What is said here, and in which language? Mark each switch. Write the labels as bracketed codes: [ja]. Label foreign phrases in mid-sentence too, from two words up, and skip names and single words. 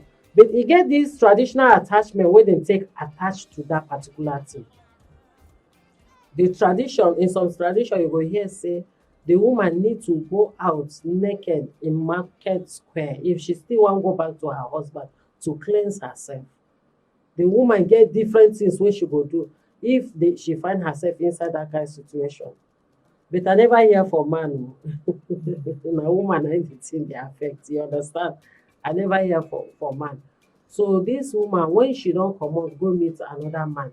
[pcm] But you get this traditional attachment where they take attached to that particular thing. The tradition, in some tradition, you go hear say the woman need to go out naked in market square if she still want go back to her husband to cleanse herself. The woman get different things wey she go do if she find herself inside that kind of situation. But I never hear for man. Na woman na the thing dey affect. You understand? I never hear for man. So this woman, when she don't come out, go meet another man.